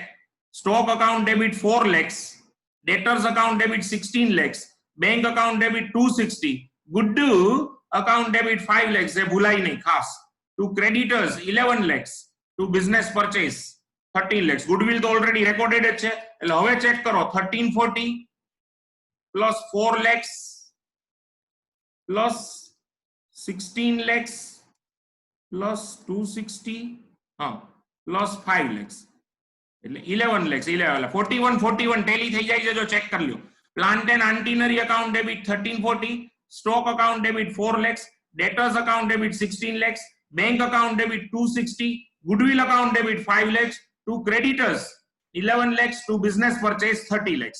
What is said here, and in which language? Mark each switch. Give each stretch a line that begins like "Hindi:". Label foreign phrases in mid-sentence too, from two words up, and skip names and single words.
English: Stock account debit 4 lakhs, debtors account debit 16 lakhs, bank account debit 260, good account debit 5 lakhs,
Gujarati: એ ભૂલાય નહીં ખાસ.
English: To creditors 11 lakhs, to business purchase 13 lakhs.
Gujarati: ગુડવિલ તો
English: already recorded
Gujarati: જ છે, એટલે હવે ચેક કરો.
English: 1340 plus 4 lakhs plus 16 lakhs plus 260 plus 5 lakhs એટલે 11 lakhs. 41
Gujarati: ટેલી થઈ જાય છે, જો ચેક કરી લ્યો.
English: Plant and antinery account debit 1340, stock account debit 4 lakhs, debtors account debit 16 lakhs, bank account debit 260, goodwill account debit 5 lakhs, to creditors 11 lakhs, to business purchase 30 lakhs.